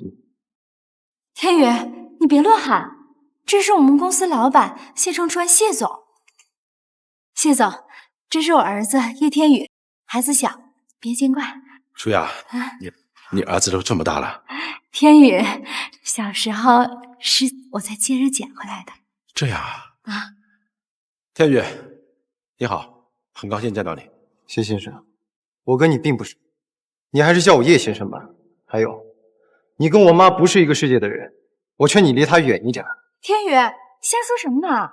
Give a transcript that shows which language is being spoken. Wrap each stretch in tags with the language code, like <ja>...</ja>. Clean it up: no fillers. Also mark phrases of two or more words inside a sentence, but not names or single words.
<zh>天宇，你别乱喊，这是我们公司老板謝承川謝總。謝總，這是我兒子葉天宇，孩子小，別見怪。舒雅，你兒子都這麼大了。天宇小時候是我在街上撿回來的。這樣啊？天宇，你好，很高興見到你。謝先生，我跟你並不熟，你還是叫我葉先生吧。還有，你跟我媽不是一個世界的人， 我勸你離他遠一點。天宇，瞎说什麼呢？</zh>